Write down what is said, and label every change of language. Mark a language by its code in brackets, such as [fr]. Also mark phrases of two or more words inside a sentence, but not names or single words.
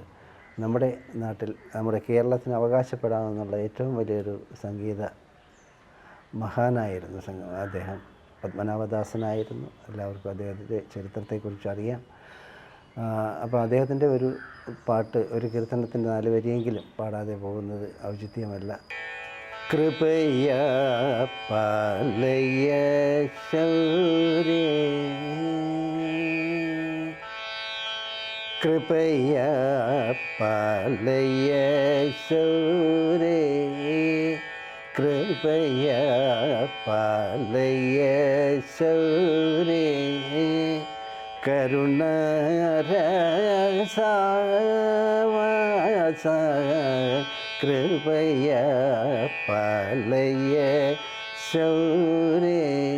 [ml] നമ്മുടെ നാട്ടിൽ, നമ്മുടെ കേരളത്തിന് അവകാശപ്പെടാമെന്നുള്ള ഏറ്റവും വലിയൊരു സംഗീത മഹാനായിരുന്നു അദ്ദേഹം. പത്മനാഭദാസനായിരുന്നു. എല്ലാവർക്കും അദ്ദേഹത്തിൻ്റെ ചരിത്രത്തെക്കുറിച്ച് അറിയാം. അപ്പോൾ അദ്ദേഹത്തിൻ്റെ ഒരു പാട്ട്, ഒരു കീർത്തനത്തിൻ്റെ 4 വരിയെങ്കിലും പാടാതെ പോകുന്നത് ഔചിത്യമല്ല. [sa] कृपया पालय शौर्ये, कृपया पालय शौर्ये, कृपया पालय शौर्ये, करुणारसावासा, कृपया पालय शौर्ये,